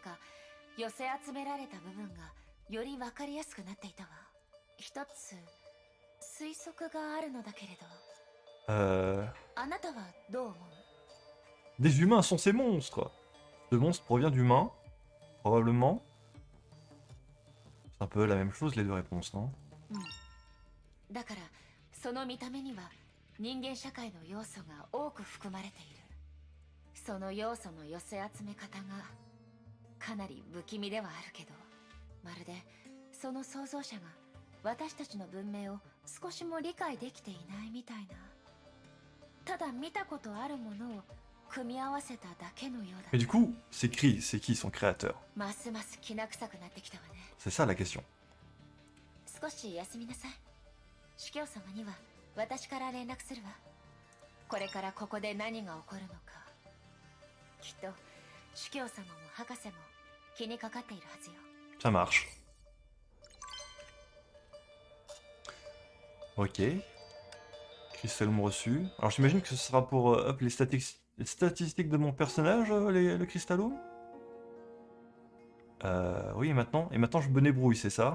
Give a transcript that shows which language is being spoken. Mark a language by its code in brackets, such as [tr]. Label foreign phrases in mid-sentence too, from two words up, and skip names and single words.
[fr] Des humains sont ces monstres. Ce monstre provient d'humains, probablement. C'est un peu la même chose les deux réponses, non? [ja] だからその見た目には人間社会の要素が多く含まれている。その要素の寄せ集め方がかなり不気味ではあるけど、まるでその創造者が私たちの文明を少しも理解できていないみたいな。ただ見たことあるものを組み合わせただけのようだ。 [fr] Mais du coup, c'est qui son créateur? [ja] ますますきな臭くなってきたわね。 [fr] C'est ça la question. [ja] 少し休みなさい。司教様には私から連絡するわ。これからここで何が起こるのか。きっと司教様も博士も気にかかっているはずよ。 [fr] Ça marche. Ok. Cristallum reçu. Alors j'imagine que ce sera pour up les statistiques de mon personnage, le Cristallum. Oui, et maintenant je me débrouille, c'est ça?